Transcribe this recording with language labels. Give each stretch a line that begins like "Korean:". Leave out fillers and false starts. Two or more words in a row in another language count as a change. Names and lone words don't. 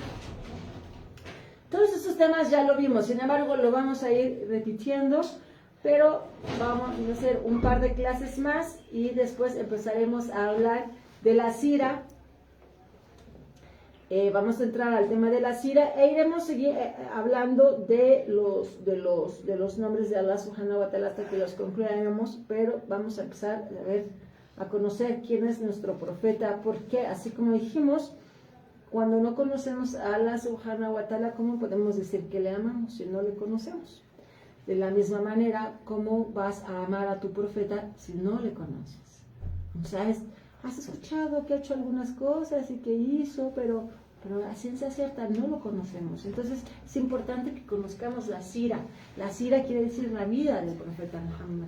Spanish: Todos estos temas ya lo vimos, sin embargo lo vamos a ir repitiendo, pero vamos a hacer un par de clases más y después empezaremos a hablar de la sira. Vamos a entrar al tema de la sira e iremos seguir hablando de los nombres de Allah
Arabic: سبحانه وتعالى
Spanish: hasta que los concluyamos, pero vamos a empezar a conocer quién es nuestro profeta, porque así como dijimos, cuando no conocemos a Allah
Arabic: سبحانه وتعالى,
Spanish: ¿cómo podemos decir que le amamos si no le conocemos? De la misma manera, ¿cómo vas a amar a tu profeta si no le conoces? O sea, has escuchado que ha hecho algunas cosas y que hizo, pero pero a ciencia cierta no lo conocemos. Entonces es importante que conozcamos la sira. La sira quiere decir la vida del profeta Muhammad.